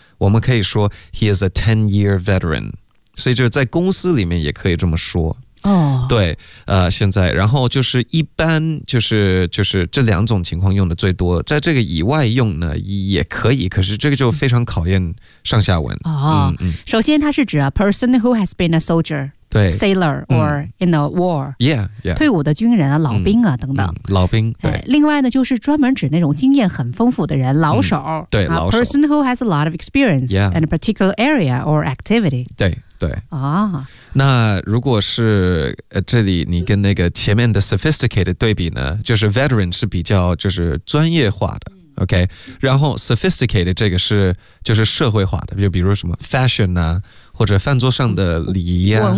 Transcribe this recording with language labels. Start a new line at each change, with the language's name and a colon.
English: 我们可以说 he is a 10-year veteran.
Chinese: 所以就是在公司里面也可以这么说。哦，对，现在然后就是一般就是这两种情况用的最多，在这个以外用呢也可以，可是这个就非常考验上下文。
English: 首先它是指 a person who has been a soldier，
Chinese: 对
English: sailor or in a war， yeah yeah，
Chinese: 退伍的军人啊，老兵啊，等等，老兵，对。另外呢，就是专门指那种经验很丰富的人，老手，对，老手
English: person who has a lot of experience、 yeah. in a particular area or activity，
Chinese: 对。对、 oh. 那如果是这里你跟那个前面的 sophisticated 对比呢，就是 veteran 是比较就是专业化的 OK， 然后 sophisticated 这个是就是社会化的，就比如什么 fashion 啊，或者饭桌上的礼仪啊，